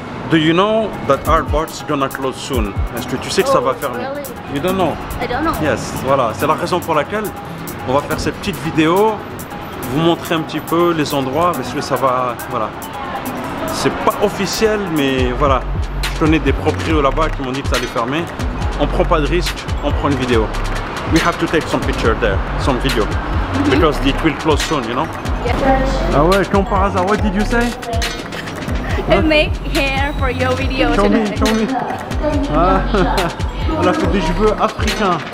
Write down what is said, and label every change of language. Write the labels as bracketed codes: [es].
[en] Do you know that Artbox is gonna close soon? [fr] Est-ce que tu sais que ça va fermer? [en] Really? You don't know? I don't know. Yes, voilà. [fr] C'est la raison pour laquelle on va faire cette petite vidéo, vous montrer un petit peu les endroits, parce que ça va, voilà. C'est pas officiel, mais voilà. Je connais des propriétaires là-bas qui m'ont dit que ça allait fermer. On prend pas de risque, on prend une vidéo. [en] We have to take some picture there, some video, because it will close soon, you know? Yeah. [fr] Ah ouais, comme par hasard, [en] what did you say? I make hair for your video Show me, today. show me. [fr] Ah, elle a fait des cheveux africains.